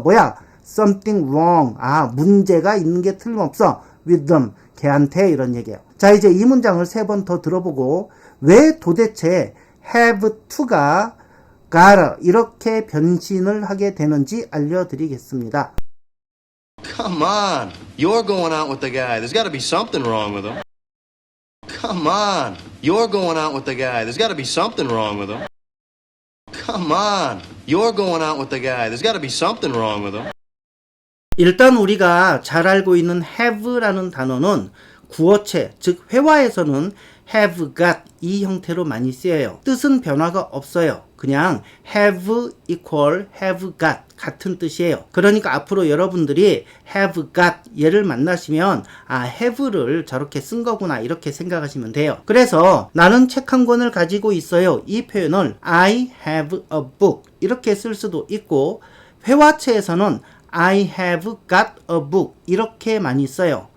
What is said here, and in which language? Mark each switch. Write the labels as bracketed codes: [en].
[ko] 뭐야? [en] Something wrong. [ko] 문제가 있는 게 틀림없어. [en] With them. [ko] 걔한테 이런 얘기예요. 자, 이제 이 문장을 3번 더 들어보고 왜 도대체 [en] have to [ko] 가 gotta 이렇게 변신을 하게 되는지 알려드리겠습니다. [en] Come on. You're going out with the guy. There's got to be something wrong with him. Come on. You're going out with the guy. There's got to be something wrong with him. Come on. You're going out with the guy. There's got to be something wrong with him. [ko] 일단 우리가 잘 알고 있는 have라는 단어는 구어체, 즉 회화에서는 [en] have got [ko] 이 형태로 많이 쓰여요. 뜻은 변화가 없어요. 그냥 [en] have equal have got [ko] 같은 뜻이에요. 그러니까 앞으로 여러분들이 [en] have got [ko] 얘를 만나시면 have를 저렇게 쓴 거구나 이렇게 생각하시면 돼요. 그래서 나는 책 한 권을 가지고 있어요. 이 표현을 [en] I have a book [ko] 이렇게 쓸 수도 있고 회화체에서는 [en] I have got a book [ko] 이렇게 많이 써요.